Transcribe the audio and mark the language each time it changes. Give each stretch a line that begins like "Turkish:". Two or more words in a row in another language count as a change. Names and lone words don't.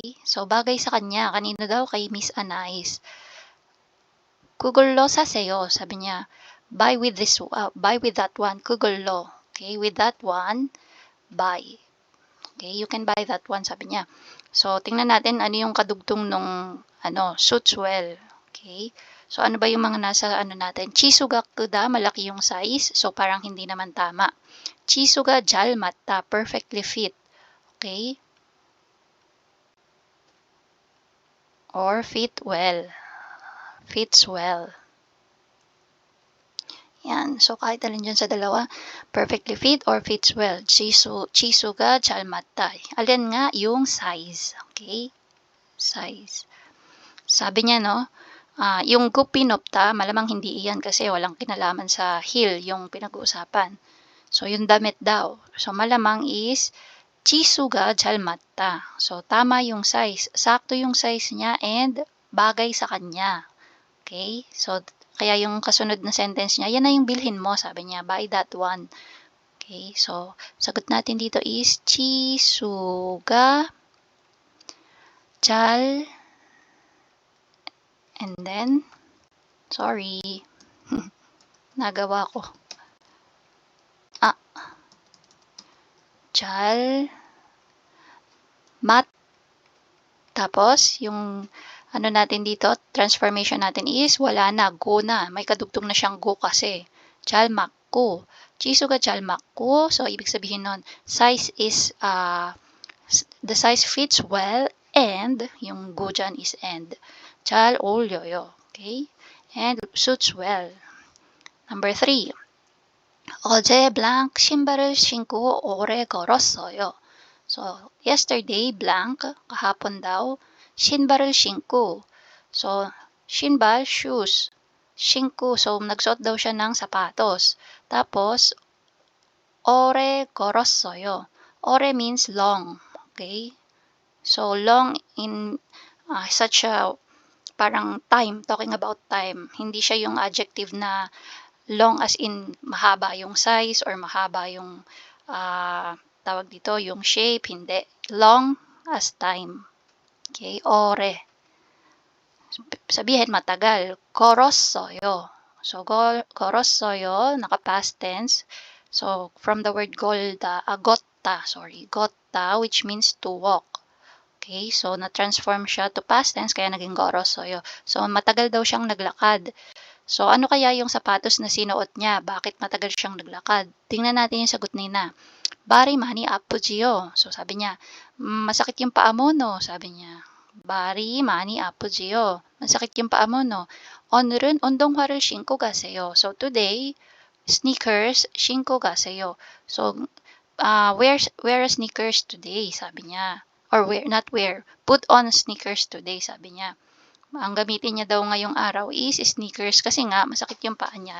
Filipino: So, bagay sa kanya. Kanino daw? Kay Miss Anais.
Korean: 그걸로 사세요.
Filipino: Sabi niya,
English: buy with that one. 그걸로. Okay? With that one, buy. Okay? You can buy that one,
Filipino: sabi niya. So, tingnan natin ano yung kadugtong nung
English: suits well.
Filipino: Okay? So, ano ba yung mga nasa natin?
Korean: 치수가 크다,
Filipino: malaki yung size. So, parang hindi naman tama.
Korean: 치수가 잘 맞다,
English: perfectly fit. Okay? Or fit well. Fits well.
Filipino: Yan. So, kahit alin dyan sa dalawa,
English: perfectly fit or fits well.
Korean: 치수가 잘 맞다.
Filipino: Alin nga? Yung size. Okay? Size. Sabi niya, yung gupi nopta, malamang hindi iyan kasi walang kinalaman sa heel yung pinag-uusapan. So, yung damit daw. So, malamang is
Korean: 치수가 잘 맞다.
Filipino: So, tama yung size. Sakto yung size niya and bagay sa kanya. Okay? So, kaya yung kasunod na sentence niya, yan na yung bilhin mo, sabi niya,
English: buy that one. Okay? So,
Filipino: sagot natin dito is,
Korean: 치수가 잘,
English: and then,
Filipino: sorry, nagawa ko. 잘, tapos, yung ano natin dito, transformation natin is, wala na, go na. May kadugtong na siyang go kasi.
Korean: 잘 맞고. 치수가 잘 맞고.
Filipino: So, ibig sabihin nun,
English: size is, the size fits well, and,
Filipino: yung go dyan is and.
Korean: 잘 어울려요.
English: Okay? And suits well. Number 3.
Korean: 어제 blank 신발을 신고 오래 걸었어요.
English: So, yesterday, blank,
Filipino: kahapon daw,
Korean: 신발을 신고.
English: So, 신발, shoes.
Korean: 신고,
Filipino: so nagsuot daw siya ng sapatos. Tapos,
Korean: 오래 걸었어요.
English: 오래 means long. Okay? So, long in such a parang time, talking about time.
Filipino: Hindi siya yung adjective na
English: long as in
Filipino: mahaba yung size or mahaba yung tawag dito, yung shape, hindi.
English: Long as time. Okay, ore.
Filipino: Sabihin matagal. 걸었어요.
Korean: So, 걸었어요,
Filipino: naka-past tense.
English: So, from the word 걷다, which means to walk.
Filipino: Okay, so na-transform siya to
English: past tense,
Filipino: kaya naging 걸었어요. So, matagal daw siyang naglakad. So, ano kaya yung sapatos na sinuot niya? Bakit matagal siyang naglakad? Tingnan natin yung sagot nina.
Korean: 발이 많이 아프지요.
Filipino: So, sabi niya, masakit yung paa mo, no? Sabi niya,
Korean: 발이 많이 아프지요.
Filipino: Masakit yung paa mo, no?
Korean: 오늘은 운동화를 신고 가세요.
English: So, today,
Korean: sneakers 신고 가세요.
English: So, wear sneakers today,
Filipino: sabi niya.
English: Or not wear, put on sneakers today,
Filipino: sabi niya. Ang gamitin niya daw ngayong araw is sneakers kasi nga masakit yung paa niya.